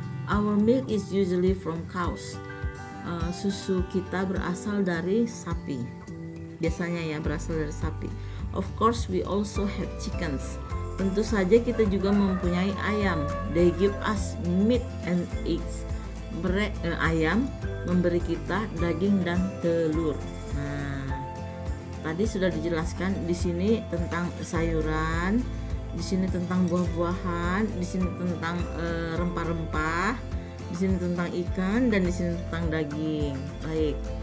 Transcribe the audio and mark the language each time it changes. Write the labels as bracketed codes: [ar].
[en] Our milk is usually from cows. [id] Susu kita berasal dari sapi. Biasanya ya berasal dari sapi. [en] Of course we also have chickens. [id] Tentu saja kita juga mempunyai ayam. [en] They give us meat and eggs. [id] Ayam memberi kita daging dan telur. Nah, tadi sudah dijelaskan di sini tentang sayuran, di sini tentang buah-buahan, di sini tentang rempah-rempah, di sini tentang ikan, dan di sini tentang daging. Baik.